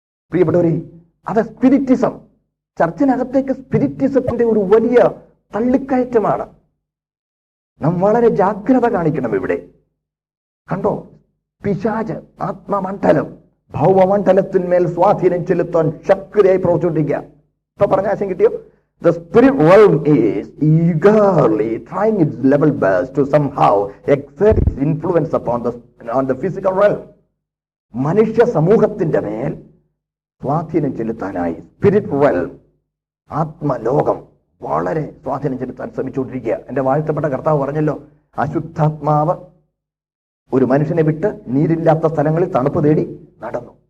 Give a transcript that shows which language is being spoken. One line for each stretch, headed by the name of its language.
Malayalam: പ്രിയപ്പെട്ടവരെ, അത് സ്പിരിറ്റിസം. ചർച്ചിനകത്തേക്ക് സ്പിരിറ്റിസത്തിന്റെ ഒരു വലിയ തള്ളിക്കയറ്റമാണ്. നാം വളരെ ജാഗ്രത കാണിക്കണം ഇവിടെ. കണ്ടോ? പിശാച് ആത്മമണ്ഡലം, ഭൗമമണ്ഡലത്തിന്മേൽ സ്വാധീനം ചെലുത്താൻ ശക്തിയായി പ്രവർത്തിക്കുക. ഇപ്പൊ പറഞ്ഞ ആശയം കിട്ടിയോ?
English: The spirit realm is eagerly trying its level best to somehow exert its influence on the physical realm.
Malayalam: മനുഷ്യ സമൂഹത്തിന്റെ മേൽ സ്വാധീനം ചെലുത്താനായി സ്പിരിറ്റ് realm, ആത്മലോകം വളരെ സ്വാധീനം ചെലുത്താൻ ശ്രമിച്ചുകൊണ്ടിരിക്കുക. എന്റെ വാഴ്ത്തപ്പെട്ട കർത്താവ് പറഞ്ഞല്ലോ, അശുദ്ധാത്മാവ് ഒരു മനുഷ്യനെ വിട്ട് നീരില്ലാത്ത സ്ഥലങ്ങളിൽ തണുപ്പ് തേടി നടന്നു.